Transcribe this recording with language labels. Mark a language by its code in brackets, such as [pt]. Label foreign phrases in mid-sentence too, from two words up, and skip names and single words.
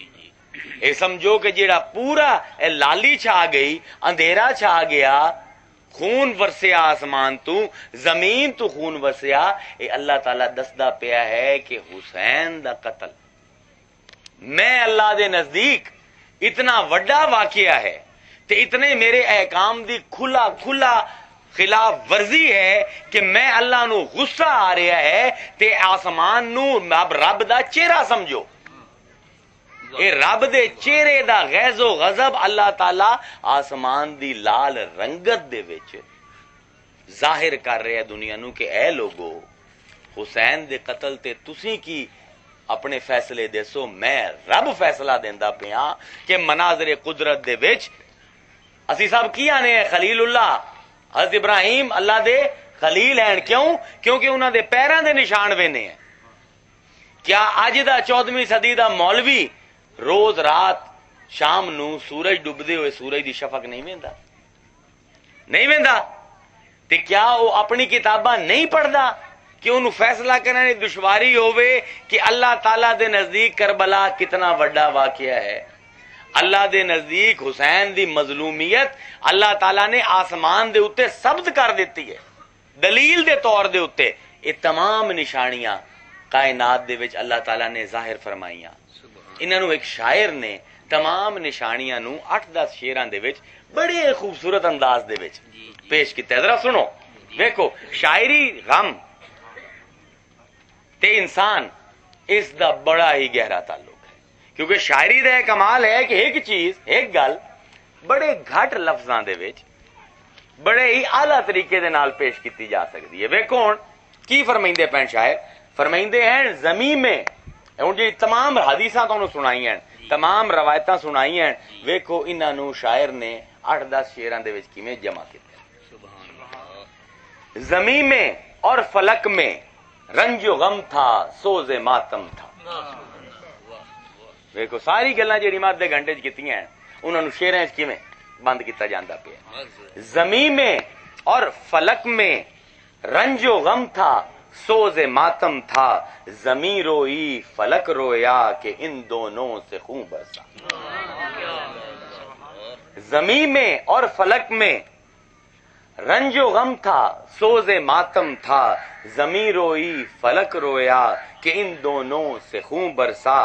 [pa] اے سمجھو کہ جیڑا پورا اے لالی چھا گئی، اندھیرا چھا گیا، خون ورسیا آسمان تو، زمین تو خون ورسیا، اے اللہ تعالیٰ دسدا پیا ہے کہ حسین دا قتل میں اللہ دے نزدیک اتنا وڈا واقعہ ہے تے اتنے میرے احکام دی کھلا کھلا خلاف ورزی ہے کہ میں اللہ نو غصہ آ رہا ہے تے آسمان نو اب رب دا چہرہ سمجھو. اے رب دے چہرے دا غیظ و غضب اللہ تعالی آسمان دی لال رنگت دے وچ ظاہر کر رہے دنیا نو کہ اے لوگو حسین دے قتل تے تسی کی اپنے فیصلے دسو، میں رب فیصلہ دیندا پیا کہ مناظر قدرت دے وچ اسی سب کی آنے ہیں خلیل اللہ. حضرت ابراہیم اللہ دے خلیل ہیں. کیوں؟ کیونکہ انہاں دے پیراں دے نشان وینے ہیں. کیا اج دا 14ویں صدی دا مولوی روز رات شام نو سورج ڈبدے ہوئے سورج دی شفق نہیں ویندا؟ نہیں ویندا تے کیا وہ اپنی کتاباں نہیں پڑھدا کہ انہوں فیصلہ کرنے دشواری ہوئے کہ اللہ تعالیٰ دے نزدیک کربلا کتنا وڈا واقعہ ہے؟ اللہ دے نزدیک حسین دی مظلومیت اللہ تعالیٰ نے آسمان دے اتے ثبت کر دیتی ہے دلیل دے طور دے اتے. یہ تمام نشانیاں کائنات دے وچ اللہ تعالیٰ نے ظاہر فرمائیاں. انہاں نو ایک شاعر نے تمام نشانیاں نو 8-10 شعراں دے وچ بڑے خوبصورت انداز دے وچ پیش کیتا ہے. ذرا سنو، دیکھو شاعری غم تے انسان اس دا بڑا ہی گہرا تعلق ہے، کیونکہ شاعری دا کمال ہے کہ ایک چیز ایک گل بڑے گھٹ لفظاں دے وچ بڑے ہی اعلیٰ طریقے دے نال پیش کیتی جا سکتی ہے. ویکھو ہن کی فرمائندے پین شاعر، فرمائندے ہیں زمین میں ہن جی تمام حدیثاں تانوں سنائی ہیں، تمام روایتاں سنائی ہیں، ویکھو انہاں نو شاعر نے 8-10 شعراں دے وچ کیویں جمع کیتا. [ur] زمین میں اور فلک میں رنج و غم تھا، سوز ماتم تھا. [pa] دیکھو ساری گلاں جڑی مادے گھنٹے چ کیتیاں ہیں انہاں نو شعراں وچ کیویں بند کیتا جاندا پیا. [ur] زمین میں اور فلک میں رنج و غم تھا، سوز ماتم تھا، زمین روئی فلک رویا کہ ان دونوں سے خون برسا. زمین میں اور فلک میں رنج و غم تھا، سوز ماتم تھا، زمین روئی فلک رویا کہ ان دونوں سے خون برسا.